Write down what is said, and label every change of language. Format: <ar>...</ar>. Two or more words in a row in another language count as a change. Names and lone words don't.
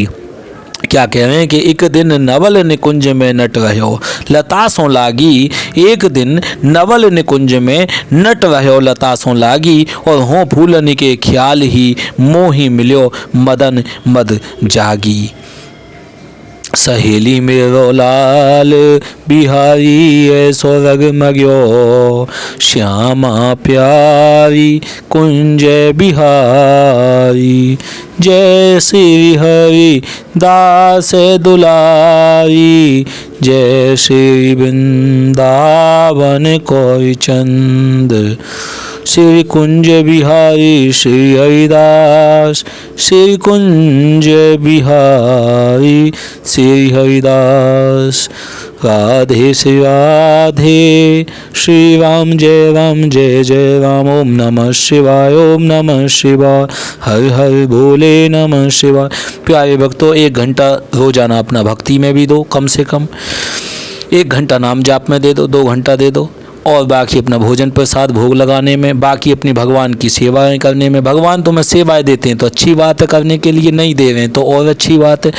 <bra>क्या कह रहे हैं कि एक दिन नवल निकुंज में नट रहो लता सो लागी, एक दिन नवल निकुंज में नट रहो लता सो लागी, और हो फूलनी के ख्याल ही मोहि मिलियो मदन मद जागी। सहेली मेरो लाल बिहारी ऐसो रगमग्यो, श्यामा प्यारी कुंज बिहारी, जय श्री हरि दास दुलारी, जय श्री वृंदावन कोई चंद। श्री कुंज बिहारी श्री हरिदास, श्री कुंज बिहारी श्री हरिदास।</bra> <hi>राधे श्री राधे, श्री राम जय जय राम।</hi> <sa>ओम नमः शिवाय, ओम नमः शिवाय,</sa> <hi>हर हर भोले नमः शिवाय। प्यारे भक्तों, 1 घंटा रोजाना अपना भक्ति में भी दो, कम से कम 1 घंटा नाम जाप में दे दो, 2 घंटा दे दो, और बाकी अपना भोजन प्रसाद भोग लगाने में, बाकी अपनी भगवान की सेवाएं करने में। भगवान तुम्हें सेवाएं देते हैं तो अच्छी बात है, करने के लिए नहीं दे रहे हैं तो और अच्छी बात है।</hi>